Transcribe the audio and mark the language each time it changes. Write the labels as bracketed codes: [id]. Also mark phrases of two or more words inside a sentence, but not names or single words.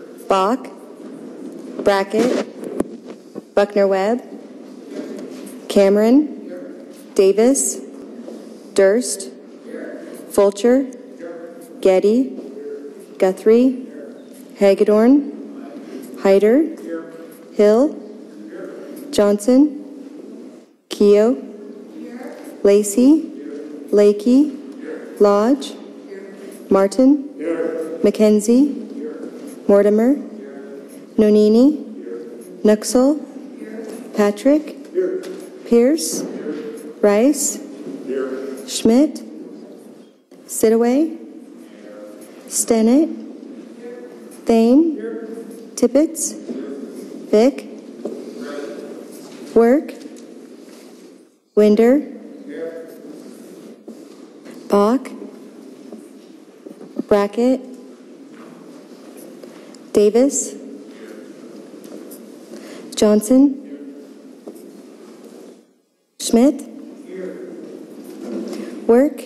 [en] Bach, Brackett, Buckner-Webb, Cameron, Davis, Durst, Fulcher, Getty, Guthrie, Hagedorn, Hyder, Hill, Johnson, Keogh, Lacey, Lakey, Lodge, Martin, McKenzie, Mortimer, Nonini, Nuxall, Patrick, Pierce, Rice, Schmidt, Sidaway, Stennett, Thane, Tippett, Vick, Work, Winder, Bach, Brackett, Davis, Johnson, Schmidt, Work,